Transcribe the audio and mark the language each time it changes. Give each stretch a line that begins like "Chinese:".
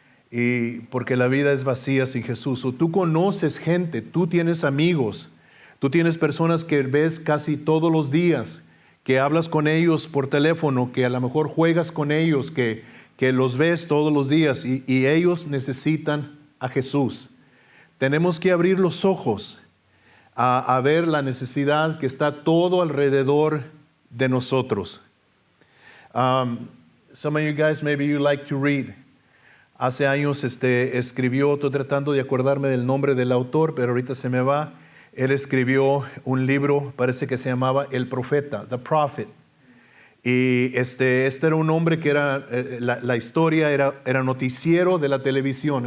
Spanish: Y porque la vida es vacía sin Jesús. O tú conoces gente, tú tienes amigos, tú tienes personas que ves casi todos los días, que hablas con ellos por teléfono, que a lo mejor juegas con ellos, que los ves todos los días y ellos necesitan a Jesús. Tenemos que abrir los ojos a ver la necesidad que está todo alrededor de nosotros.
English: Some of you guys, maybe you like to read.
Spanish: Hace años escribió, estoy tratando de acordarme del nombre del autor, pero ahorita se me va. Él escribió un libro, parece que se llamaba El Profeta, The Prophet. Y este era un hombre que era, la historia era noticiero de la televisión.